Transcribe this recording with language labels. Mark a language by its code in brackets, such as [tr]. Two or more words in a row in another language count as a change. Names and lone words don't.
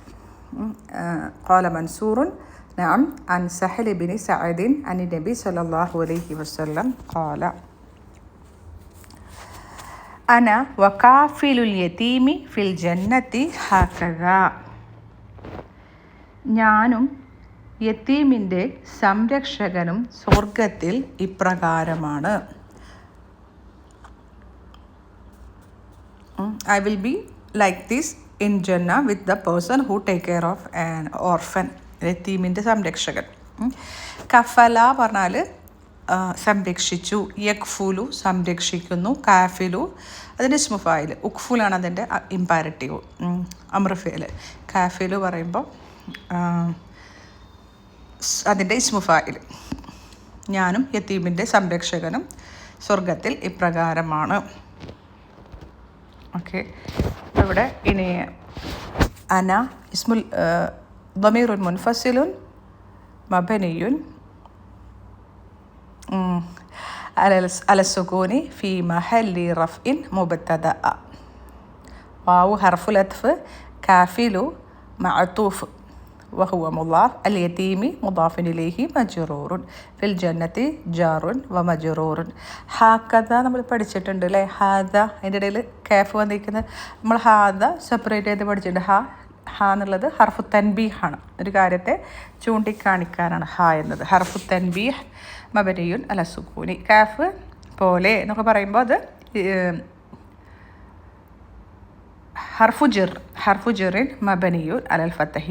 [ar] قال منصور نعم عن سهل بن سعد عن النبي صلى الله عليه وسلم قال أنا وكافل اليتيم في الجنة هكذا. [ml] ഞാനും യതീമിൻ്റെ സംരക്ഷകനും സ്വർഗത്തിൽ ഇപ്രകാരമാണ്. [en] I will be like this in Jannah with the person who take care of an orphan. [ml] യതീമിൻ്റെ സംരക്ഷകൻ. കഫല പറഞ്ഞാൽ സംരക്ഷിച്ചു, യക്ഫുലു സംരക്ഷിക്കുന്നു, കാഫിലു അതിൻ്റെ ഇസ്മുഫായിൽ, ഉക്ഫുലാണ് അതിൻ്റെ ഇമ്പാരറ്റീവ്, അമ്രഫേൽ. കാഫിലു പറയുമ്പോൾ അതിൻ്റെ ഇസ്മുഫായിൽ. ഞാനും യതീമിൻ്റെ സംരക്ഷകനും സ്വർഗത്തിൽ ഇപ്രകാരമാണ്. ഓക്കെ, ഇവിടെ ഇനി [ar] أنا اسم ضمير منفصل مبني على السكون في محل رفع مبتدأ. واو حرف العطف، كافل معطوف وهو مضاف، اليتيم مضاف إليه مجرور، في الجنة جار ومجرور. [ml] ഹാക്കഥ നമ്മൾ പഠിച്ചിട്ടുണ്ട് അല്ലേ? ഹാദ അതിൻ്റെ ഇടയിൽ കാഫ് വന്നിരിക്കുന്നത് നമ്മൾ ഹാദ സെപ്പറേറ്റ് ചെയ്ത് പഠിച്ചിട്ടുണ്ട്. ഹ എന്നുള്ളത് ഹർഫു തൻബീഹാണ്, ഒരു കാര്യത്തെ ചൂണ്ടിക്കാണിക്കാനാണ് ഹ എന്നത്. [ar] حرف تنبيه مبني على السكون. [ml] കാഫ് പോലെ എന്നൊക്കെ പറയുമ്പോൾ അത് [ar] حرف جر مبني على الفتح.